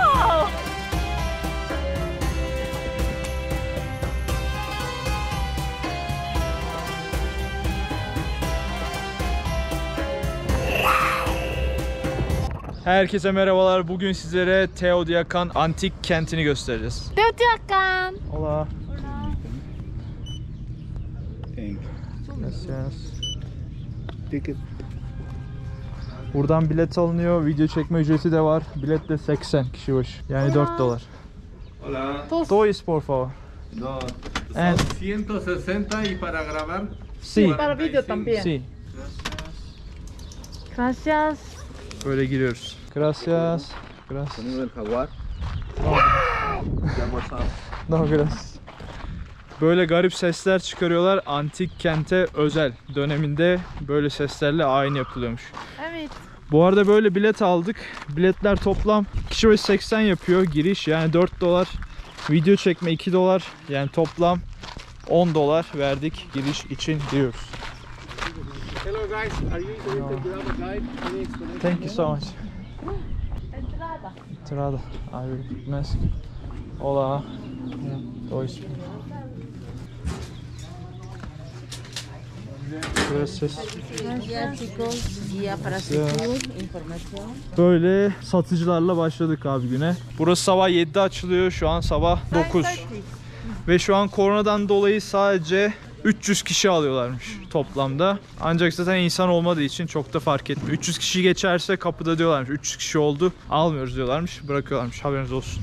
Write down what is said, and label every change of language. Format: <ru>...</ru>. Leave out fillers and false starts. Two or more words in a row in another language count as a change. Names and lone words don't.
<tr>Herkese merhabalar. Bugün sizlere Teotihuacan antik kentini göstereceğiz. Teotihuacan.</tr> <es>Hola.</es> <en>Thank you.</en> <es>Gracias.</es> <en>Ticket.</en> <tr>Buradan bilet alınıyor. Video çekme ücreti de var. Bilet de 80 kişi başı. Yani 4 dolar.</tr> <es>Hola. Dois por favor. No,</es> <en>And-</en> <es>son 160 y para grabar. Sí. Para video también. Sí. Gracias.</es> <tr>Böyle giriyoruz.</tr> <es>Gracias. Gracias. Sonido del jaguar. Ya WhatsApp. No, gracias.</es> <tr>Böyle garip sesler çıkarıyorlar. Antik kente özel döneminde böyle seslerle ayin yapılıyormuş. Evet. Bu arada böyle bilet aldık. Biletler toplam kişi başı 80 yapıyor giriş, yani 4 dolar. Video çekme 2 dolar, yani toplam 10 dolar verdik giriş için diyoruz.</tr> <en>Hello guys, are you going to grab a guide? Any explanation? Thank you so much.</en> <es>Entrada. Entrada. Ay, mes. Hola. Dois. Gracias. Gracias chicos, guía para su Gracias. tour, información.</es> <tr>Böyle satıcılarla başladık abi güne. Burası sabah 7'de açılıyor. Şu an sabah 9. Ve şu an koronadan dolayı sadece 300 kişi alıyorlarmış toplamda. Ancak zaten insan olmadığı için çok da fark etmiyor. 300 kişi geçerse kapıda diyorlarmış 300 kişi oldu, almıyoruz diyorlarmış, bırakıyorlarmış, haberiniz olsun.</tr>